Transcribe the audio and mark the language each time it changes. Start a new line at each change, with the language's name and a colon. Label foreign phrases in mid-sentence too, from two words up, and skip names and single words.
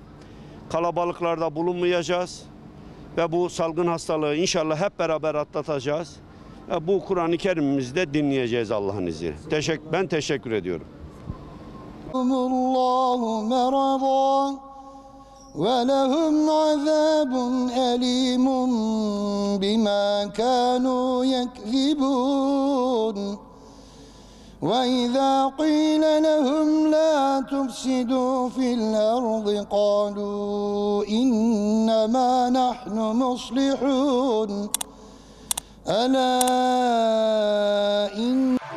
Turkish: Kalabalıklarda bulunmayacağız. Ve bu salgın hastalığı inşallah hep beraber atlatacağız. Ve bu Kur'an-ı Kerim'imizi de dinleyeceğiz Allah'ın izniyle. Ben teşekkür ediyorum.
Arabic: الله مرضا ولهم عذاب أليم بما كانوا يكذبون. وَإِذَا قِيلَ لَهُمْ لَا تُفْسِدُوا فِي الْأَرْضِ قَالُوا إِنَّمَا نَحْنُ مُصْلِحُونَ أَلَا إِنَّ